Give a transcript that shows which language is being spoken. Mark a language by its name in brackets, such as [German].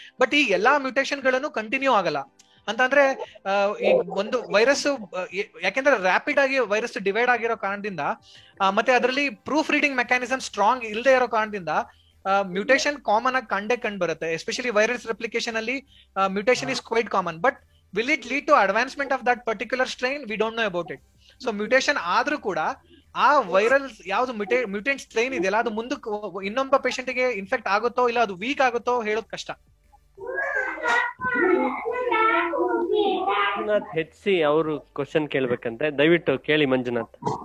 [Kannada] But ಈ ಎಲ್ಲಾ mutation ಗಳನ್ನು ಕಂಟಿನ್ಯೂ ಆಗಲ್ಲ. ಅಂತಂದ್ರೆ ಈ ಒಂದು ವೈರಸ್, ಯಾಕೆಂದ್ರೆ ರ್ಯಾಪಿಡ್ ಆಗಿ ವೈರಸ್ ಡಿವೈಡ್ ಆಗಿರೋ ಕಾರಣದಿಂದ, ಮತ್ತೆ ಅದರಲ್ಲಿ ಪ್ರೂಫ್ ರೀಡಿಂಗ್ ಮೆಕ್ಯಾನಿಸಮ್ ಸ್ಟ್ರಾಂಗ್ ಇಲ್ಲದೆ ಇರೋ ಕಾರಣದಿಂದ ಮ್ಯೂಟೇಷನ್ ಕಾಮನ್ ಆಗಿ ಕಂಡು ಬರುತ್ತೆ. [English] Especially virus replication ಅಲ್ಲಿ mutation is quite common. But will it lead to advancement of that particular strain? We don't know about it. [Kannada] So mutation ಆದ್ರೂ ಕೂಡ ಆ ವೈರಲ್ ಯಾವ್ದು ಮ್ಯೂಟೆಂಟ್ ಸ್ಟ್ರೈನ್ ಇದೆಯಲ್ಲ, ಅದು ಮುಂದಕ್ಕೆ ಇನ್ನೊಬ್ಬ ಪೇಷಂಟ್ ಗೆ ಇನ್ಫೆಕ್ಟ್ ಆಗುತ್ತೋ ಇಲ್ಲ ಅದು ವೀಕ್ ಆಗುತ್ತೋ ಹೇಳೋದು ಕಷ್ಟ. ಮಂಜುನಾಥ್ ಹೆಚ್ಚಿ ಅವರು ಕ್ವಶನ್ ಕೇಳ್ಬೇಕಂತೆ, ದಯವಿಟ್ಟು ಕೇಳಿ ಮಂಜುನಾಥ್.